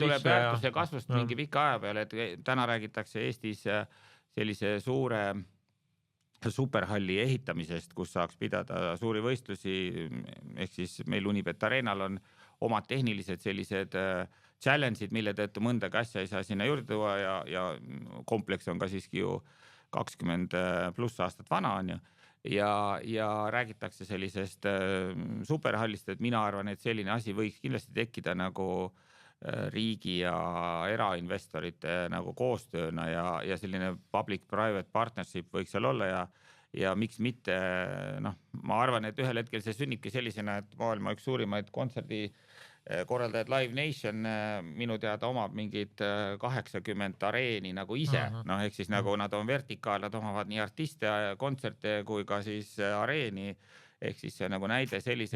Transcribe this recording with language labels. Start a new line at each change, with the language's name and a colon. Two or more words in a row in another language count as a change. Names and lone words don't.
Estonian: See tuleb väärtuse kasvust mingi pika aja peale, et täna räägitakse Eestis sellise suure superhalli ehitamisest, kus saaks pidada suuri võistlusi, ehk siis meil Unibet Arenal on omad tehnilised sellised challenge'id, mille tõttu mõndagi asja ei saa sinna juurde tuua ja kompleks on ka siiski ju 20+ aastat vana on ju. Ja räägitakse sellisest superhallist, et mina arvan, et selline asi võiks kindlasti tekkida nagu riigi ja erainvestorite nagu koostööna ja selline
English: public-private partnership
Estonian: võiks seal olla ja miks mitte, noh, ma arvan, et ühel hetkel see sünnibki sellisena, et maailma üks suurimaid kontserdi korraldajad Live Nation minu teada omab mingid 80 areeni nagu ise, noh, ehk siis nagu nad on vertikaal, nad omavad nii artiste, kontserte kui ka siis areeni ehk siis see nagu näide selliselt.